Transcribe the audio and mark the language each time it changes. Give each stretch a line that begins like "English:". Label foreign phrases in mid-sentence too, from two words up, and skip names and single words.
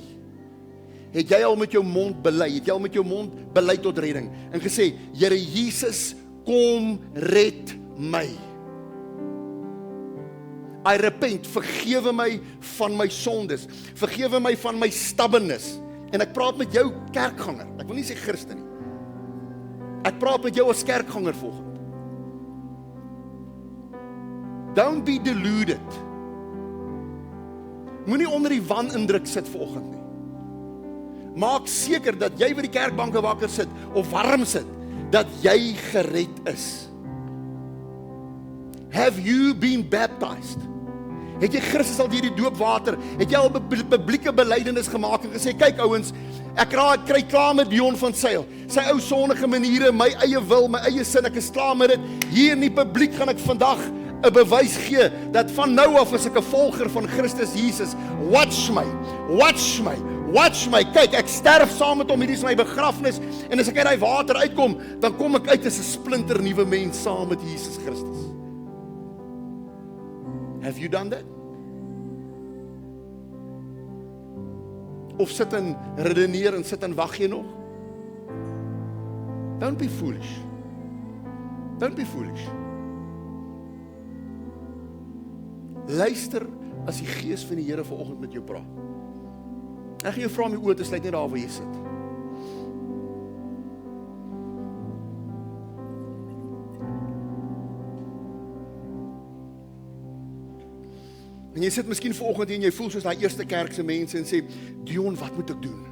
Afrikaans: Het jy al met jou mond bely? Het jy al met jou mond bely tot redding en gesê, Here Jesus, kom red my.
English: I repent,
Afrikaans: vergewe my van my sondes, vergewe my van my stubbornness. En ek praat met jou kerkganger, ek wil nie sê Christen nie. Ek praat met jou as kerkganger volgende.
English: Don't be deluded.
Afrikaans: Moenie onder die wanindruk sit volgende nie. Maak seker dat jy by die kerkbanke wakker sit, of warm sit, dat jy gered is.
English: Have you been baptized?
Afrikaans: Het jy Christus al deur die doopwater, het jy al publieke belydenis gemaak en gesê, kyk ouens, ek kry klaar met Dion van Sail, sy ou sondige maniere, my eie wil, my eie sin, ek is klaar met dit, hier in die publiek gaan ek vandag 'n bewys gee, dat van nou af is ek 'n volger van Christus Jesus, watch my, watch my, watch my, kyk, ek sterf saam met hom, hierdie is my begrafnis, en as ek uit die water uitkom, dan kom ek uit as 'n splinter nuwe mens saam met Jesus Christus.
English: Have you done that?
Afrikaans: Of sit en redeneer en sit en wag jy nog?
English: Don't be foolish. Don't be foolish.
Afrikaans: Luister as die Gees van die Here vanoggend met jou praat. Ek gaan jou vra om die oë te sluit net daar waar jy sit. En jy sit miskien vanoggend en jy voel soos daai eerste kerkse mense en sê, Dion, wat moet ek doen?